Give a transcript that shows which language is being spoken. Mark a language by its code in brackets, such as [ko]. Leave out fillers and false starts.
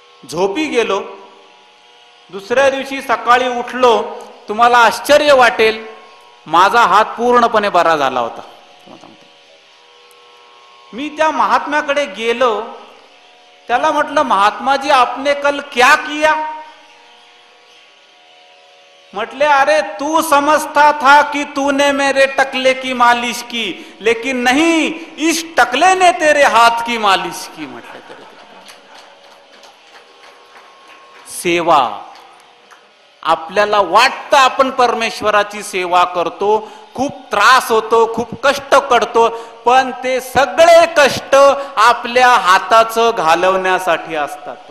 [mr] झोपी गेलो. दुसऱ्या दिवशी सकाळी उठलो, तुम्हाला आश्चर्य वाटेल, माझा हात पूर्णपणे बरा झाला होता. मी त्या महात्म्याकडे गेलो, त्याला म्हटलं [hi] महात्माजी आपने कल क्या किया. म्हटले अरे तू समझता था कि तूने मेरे टकले की मालिश की, लेकिन नहीं, इस टकले ने तेरे हाथ की मालिश की. [mr] म्हटले सेवा, आपल्याला वाटतं आपण परमेश्वराची सेवा करतो, खूप त्रास होतो, खूप कष्ट करतो, पण ते सगळे कष्ट आपल्या हाताचं घालवण्यासाठी असतात.